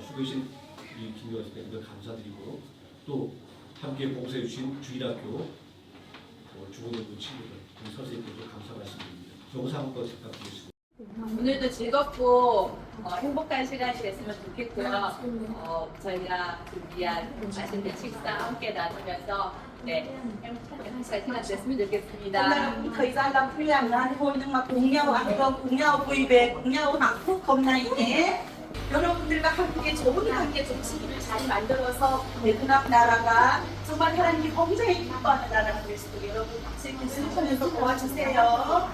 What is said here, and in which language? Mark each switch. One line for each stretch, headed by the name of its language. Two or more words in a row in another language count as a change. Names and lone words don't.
Korean: 수고하신 이 김경환 집사님들 감사드리고, 또 함께 봉사해 주신 주일학교 중고등부 친구들, 우리 선생님들도 감사 말씀드립니다. 영상 한번 부탁드리겠습니다. 오늘도 즐겁고 행복한 시간이 됐으면 좋겠고요. 저희가 준비한 맛있는 식사 함께 나누면서 행복한 시간 됐으면 좋겠습니다.
Vietnamese: Hôm nay thời gian làm phiền thôi, nhưng mà cùng nhau ăn cơm, cùng nhau vui vẻ, cùng nhau hạnh phúc hôm nay nhé.
Korean: 여러분들과 함께 좋은 관계 중심을 잘 만들어서 베트남 나라가 정말 하나님이 굉장히 기뻐하는 나라가 될 수 있도록 여러분 같이 실천해서 도와주세요.